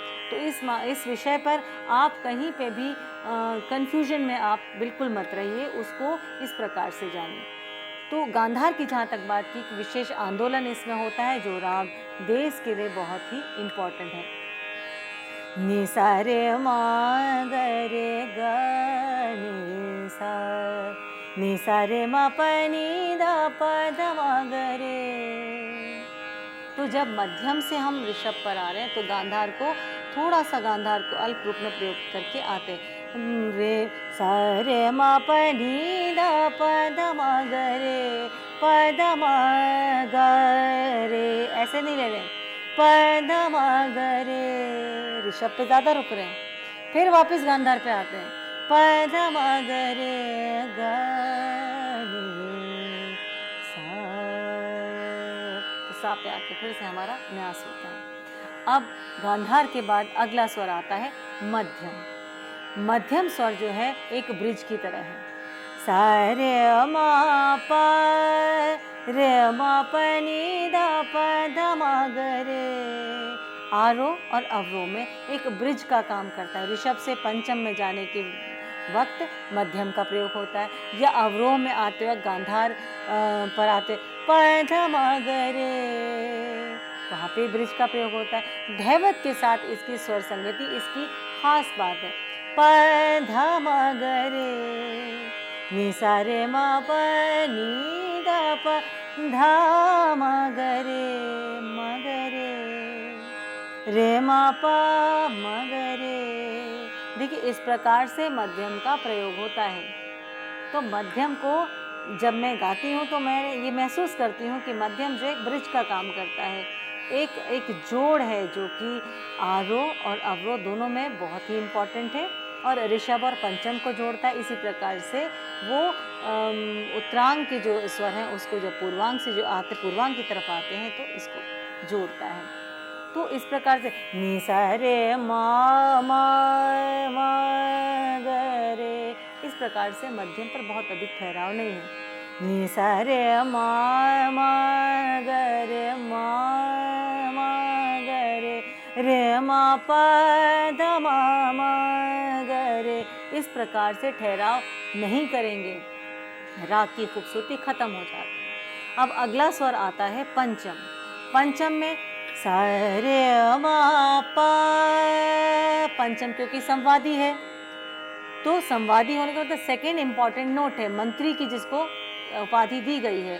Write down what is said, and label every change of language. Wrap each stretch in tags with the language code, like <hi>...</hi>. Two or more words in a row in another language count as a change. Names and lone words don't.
<hi>तो इस विषय पर आप कहीं पे भी कन्फ्यूजन में आप बिल्कुल मत रहिए, उसको इस प्रकार से जानिए। तो गांधार की जहाँ तक बात की, विशेष आंदोलन इसमें होता है जो राग देश के लिए बहुत ही इम्पोर्टेंट है। नि सा रे मा ग रे ग नि सा रे मा प नि द प ध मा ग रे। तो जब मध्यम से हम ऋषभ पर आ रहे हैं तो गांधार को, थोड़ा सा गांधार को अल्प रूप में प्रयोग करके आते हैं। रे सा रे मा प नि द प ध मा ग रे, प ध मा ग रे, ऐसे नहीं ले रहे, प ध मा ग रे, ऋषभ पे ज़्यादा रुक रहे हैं, फिर वापस गांधार पे आते हैं, प ध मा ग रे ग रे सा, तो सा पे आके फिर से हमारा न्यास होता है। अब गांधार के बाद अगला स्वर आता है मध्यम। मध्यम स्वर जो है एक ब्रिज की तरह है। सा रे मा प नि द प ध मा ग रे। आरोह और अवरोह में एक ब्रिज का काम करता है। ऋषभ से पंचम में जाने के वक्त मध्यम का प्रयोग होता है, या अवरोह में आते वक्त गांधार पर आते प ध मा ग रे, वहाँ पे ब्रिज का प्रयोग होता है। धैवत के साथ इसकी स्वर संगति इसकी खास बात है। प ध मा ग रे, नि सा रे मा प नि द प ध मा ग रे मा प मा ग रे। देखिए इस प्रकार से मध्यम का प्रयोग होता है। तो मध्यम को जब मैं गाती हूँ तो मैं ये महसूस करती हूँ कि मध्यम जो एक ब्रिज का काम करता है, एक जोड़ है जो कि आरोह और अवरोह दोनों में बहुत ही इम्पॉर्टेंट है, और ऋषभ और पंचम को जोड़ता है। इसी प्रकार से वो उत्तरांग के जो स्वर हैं उसको जब पूर्वांग से जो आते, पूर्वांग की तरफ आते हैं तो इसको जोड़ता है। तो इस प्रकार से नि सा रे मा ग रे, इस प्रकार से मध्यम पर बहुत अधिक ठहराव नहीं है। नि सा रे मा ग रे रे मा प ध मा ग गरे, इस प्रकार से ठहराव नहीं करेंगे, राग की खूबसूरती खत्म हो जाती है। अब अगला स्वर आता है पंचम। पंचम में सा रे मा पा, पंचम क्योंकि संवादी है, तो संवादी होने का मतलब</hi> <en>second important note</en> <hi>है, मंत्री की जिसको उपाधि दी गई है।</hi>